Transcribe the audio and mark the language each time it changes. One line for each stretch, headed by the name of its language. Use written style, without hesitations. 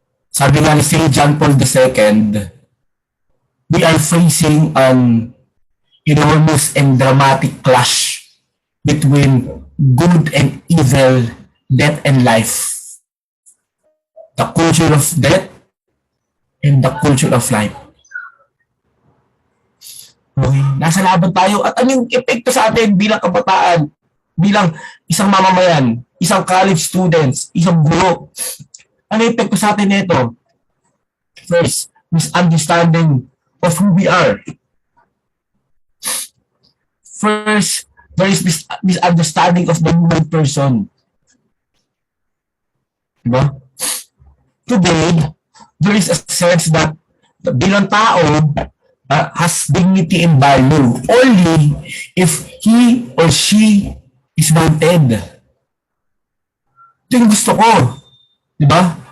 Filipino: Sabi nga ni
English: St. John Paul II, we are facing an enormous and dramatic clash between good and evil, death and life. The culture of death and the culture of life. Okay.
Filipino: Nasa laban tayo at anong epekto sa atin bilang kabataan, bilang isang mamamayan, isang college students, isang guro. Ano yung epekto sa atin nito?
English: First, misunderstanding of who we are. First, there is this misunderstanding of the human person. Diba? Today, there is a sense that
Filipino: bilang tao
English: has dignity and value only if he or she is wanted.
Filipino: Ito yung gusto ko.
English: Diba?